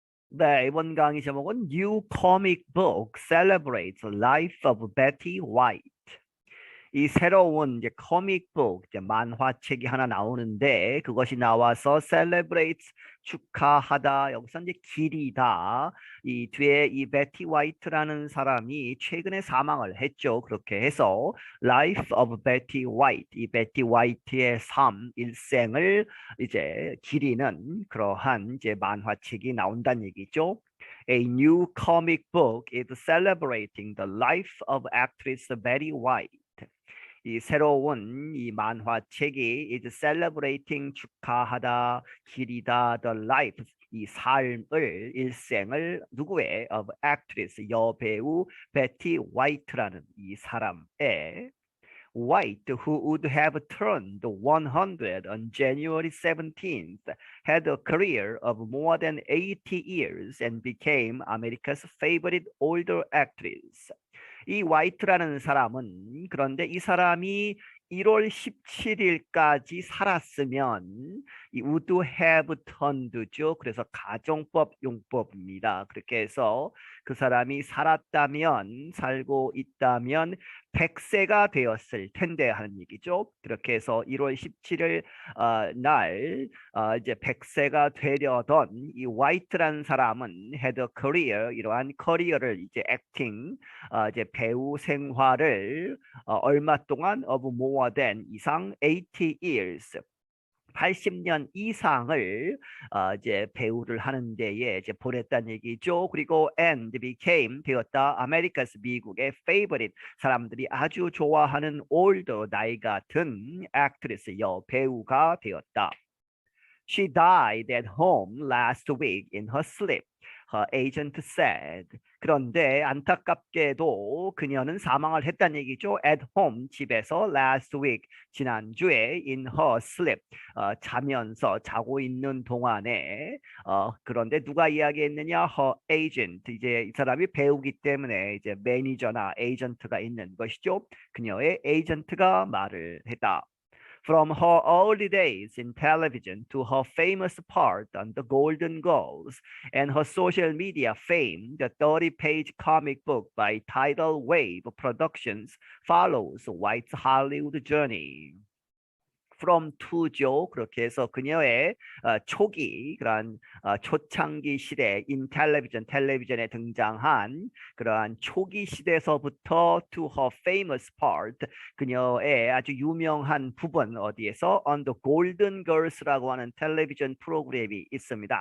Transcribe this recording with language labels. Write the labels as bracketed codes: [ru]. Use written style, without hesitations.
[en] 네, 이번 강의 제목은 New Comic Book Celebrates the Life of Betty White. [ko] 이 새로운 이제 코믹북, 이제 만화책이 하나 나오는데 그것이 나와서 celebrates 축하하다. 여기서 이제 길이다. 이 뒤에 이 베티 화이트라는 사람이 최근에 사망을 했죠. 그렇게 해서 Life of Betty White, 이 베티 화이트의 삶, 일생을 이제 기리는 그러한 이제 만화책이 나온다는 얘기죠. [en] A new comic book is celebrating the life of actress Betty White. 이 새로운 이 만화책이 is celebrating 축하하다, 기리다, the life 이 삶을 일생을 누구의 of actress 여배우 베티 화이트라는 이 사람의 White, who would have turned 100 on January 17th, had a career of more than 80 years and became America's favorite older actress. [ko] 이 화이트라는 사람은 그런데 이 사람이 1월 17일까지 살았으면 이 would have turned죠. 그래서 가정법 용법입니다. 그렇게 해서 그 사람이 살았다면 살고 있다면 100세가 되었을 텐데 하는 얘기죠. 그렇게 해서 1월 17일 날 이제 100세가 되려던 이 화이트라는 사람은 had a career 이러한 커리어를 이제 액팅 이제 배우 생활을 얼마 동안 of more than 이상 80 years 80년 이상을 이제 배우를 하는 데에 이제 보냈다는 얘기죠. 그리고 and became 되었다. America's 미국의 favorite 사람들이 아주 좋아하는 older 나이가 든 actress 여배우가 되었다. [en] She died at home last week in her sleep. Her agent said. [ko] 그런데 안타깝게도 그녀는 사망을 했다는 얘기죠. At home 집에서 last week 지난주에 in her sleep 자면서 자고 있는 동안에 그런데 누가 이야기했느냐? Her agent 이제 이 사람이 배우기 때문에 이제 매니저나 에이전트가 있는 것이죠. 그녀의 에이전트가 말을 했다. [en] From her early days in television to her famous part on the Golden Girls and her social media fame, the 30-page comic book by Tidal Wave Productions follows White's Hollywood journey. [ko] From to죠. 그렇게 해서 그녀의 초기 그러한 초창기 시대 in television 텔레비전에 등장한 그러한 초기 시대에서부터 to her famous part 그녀의 아주 유명한 부분 어디에서 on the Golden Girls라고 하는 텔레비전 프로그램이 있습니다.